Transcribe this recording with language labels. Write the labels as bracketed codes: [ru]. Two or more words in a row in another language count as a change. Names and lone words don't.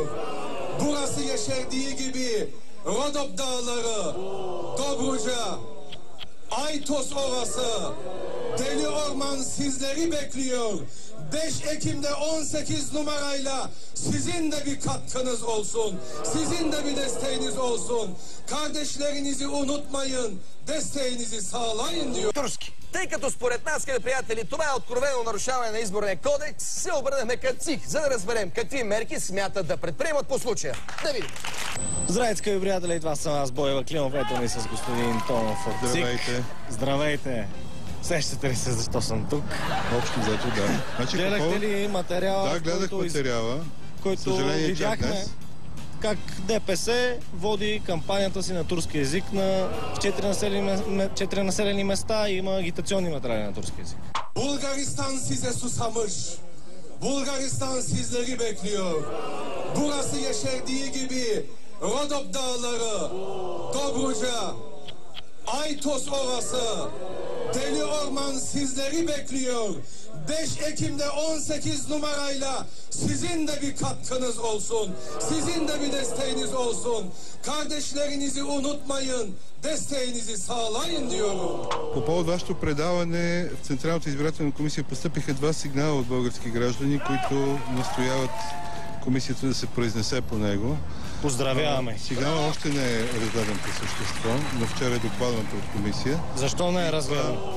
[tr] Burası yeşerdiği gibi Rodop Dağları, Dobruca, Aytos Ovası, Deli Orman sizleri bekliyor. 5 Ekim'de 18 numarayla sizin de bir katkınız olsun. Sizin de bir desteğiniz olsun. Kardeşlerinizi unutmayın. Desteğinizi sağlayın diyor. [bg] Турски. Тъй като според нас, скъпи приятели, това е откровено нарушаване на изборния кодекс, се обърнахме към ЦИК, за да разберем какви мерки смятат да предприемат по случая. Да видим. Здравейте, скъпи приятели, това съм аз, Бойва Климов, ето ми с господин Томов от ЦИК. Здравейте. Здравейте. Сещате ли се защо съм тук? Общо взето, да. Значи, гледахте ли материала? Да, гледах материала. Който видяхме как ДПС води кампанията си на турски език в 4 населени места и има агитационни материали на турски език. [tr] Bulgaristan size susamış. Bulgaristan sizleri bekliyor. Burası yeşerdiği gibi Rodop Dağları, Dobruca, Aytos Ovası, Deli Orman sizleri bekliyor. 5 Ekim'de 18 numarayla sizin de bir katkınız olsun. Sizin de bir desteğiniz olsun. Kardeşlerinizi unutmayın. Desteğinizi sağlayın diyorum. [bg] По повод вашето предаване в Централната избирателна комисия постъпиха 2 сигнала от български граждани, които настояват комисията да се произнесе по него. Поздравяваме. Сигналът още не е раздаден по същество, но вчера е докладването от комисия. Защо не е разгледан?